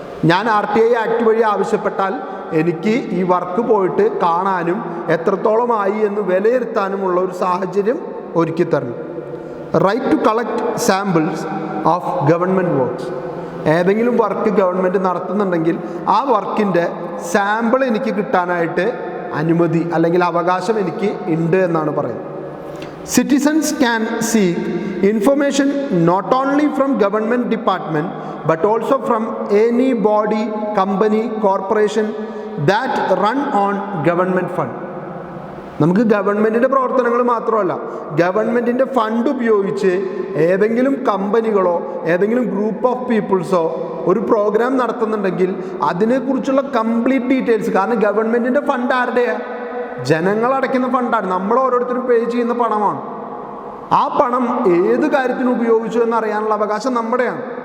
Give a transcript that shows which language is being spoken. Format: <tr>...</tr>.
<ml>ഞാൻ RTI act വഴി ആവശ്യപ്പെട്ടാൽ എനിക്ക് ഈ വർക്ക് പോയിട്ട് കാണാനും എത്രത്തോളമായി എന്ന് വിലയിരുത്താനുമുള്ള ഒരു സാഹചര്യം ഒരുക്കി തരണം.</ml> <en>Right to collect samples of government works.</en> <ml>ഏതെങ്കിലും വർക്ക് ഗവൺമെൻറ് നടത്തുന്നുണ്ടെങ്കിൽ ആ വർക്കിൻ്റെ സാമ്പിൾ എനിക്ക് കിട്ടാനായിട്ട് അനുമതി അല്ലെങ്കിൽ അവകാശം എനിക്ക് ഉണ്ട് എന്നാണ് പറയുന്നത്.</ml> <en>Citizens can seek information not only from government department but also from any body, company, corporation that run on government fund.</en> <ml>നമുക്ക് ഗവൺമെൻറ്റിൻ്റെ പ്രവർത്തനങ്ങൾ മാത്രമല്ല, ഗവൺമെൻറ്റിൻ്റെ ഫണ്ട് ഉപയോഗിച്ച് ഏതെങ്കിലും കമ്പനികളോ ഏതെങ്കിലും ഗ്രൂപ്പ് ഓഫ് പീപ്പിൾസോ ഒരു പ്രോഗ്രാം നടത്തുന്നുണ്ടെങ്കിൽ അതിനെക്കുറിച്ചുള്ള കംപ്ലീറ്റ് ഡീറ്റെയിൽസ്, കാരണം ഗവൺമെൻറ്റിൻ്റെ ഫണ്ട് ആരുടെയാണ്? ജനങ്ങൾ അടയ്ക്കുന്ന ഫണ്ടാണ്, നമ്മൾ ഓരോരുത്തരും പേ ചെയ്യുന്ന പണമാണ്. ആ പണം ഏത് കാര്യത്തിന് ഉപയോഗിച്ചു എന്നറിയാനുള്ള അവകാശം നമ്മുടെയാണ്.</ml>